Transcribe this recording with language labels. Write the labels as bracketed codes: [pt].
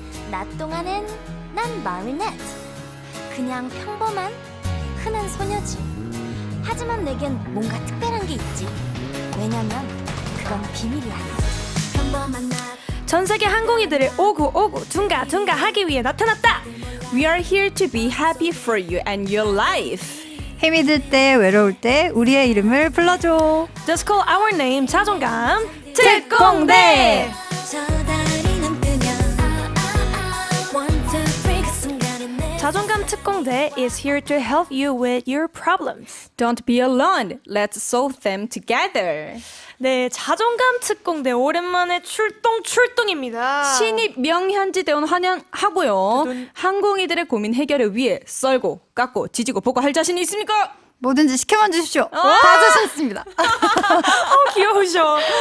[ko] 낮 동안엔 난 마리넷. 그냥 평범한 흔한 소녀지. 하지만 내겐 뭔가 특별한 게 있지. 왜냐면 그건 비밀이야. 평범한 낮. 전 세계 항공이들을 오구오구 둥가둥가 하기 위해 나타났다. [en] We are here to be happy for you and your life. [ko] 힘이 들 때 외로울 때 우리의 이름을 불러줘. [en] Just call our name. 자존감 [ko] 특공대. 저 달이 넘으면 [en] one, two, three [ko] 그 순간에 내 [en] 자존감 특공대 is here to help you with your problems. Don't be alone. Let's solve them together. [ko] 네, 자존감 특공대 오랜만에 출동입니다. 신입 명현지 대원 환영하고요. 두둔. 항공이들의 고민 해결을 위해 썰고 깎고 지지고 볶고 할 자신이 있습니까? 뭐든지 시켜만 주십시오. 다 자신있습니다. 귀여우셔.